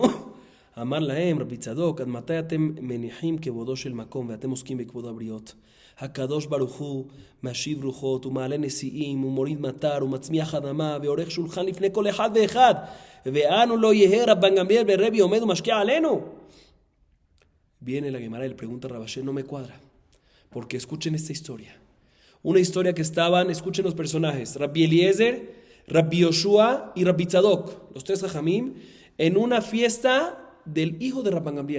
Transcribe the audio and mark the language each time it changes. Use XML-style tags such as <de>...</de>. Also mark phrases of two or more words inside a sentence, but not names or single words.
<he>אמר להם רבי צדוק, עד מתי אתם מניחים כבודו של מקום ואתם עוסקים בכבוד הבריות? הקדוש ברוך הוא משיב רוחות ומעלה נשיאים ומוריד מטר ומצמיח אדמה ועורך שולחן לפני כל אחד ואחד. ואנו לא יהיה רבן גמליאל ורבי עומד ומשקה עלינו.</he> <es>Viene la Gemara y le pregunta a Rabashe, no me cuadra, porque escuchen esta historia. Una historia que escuchen los personajes, Rabbi Eliezer, Rabbi Yoshua y Rabbi Tzadok, los tres jajamim, en una fiesta del hijo de Rabban Gamliel.</es>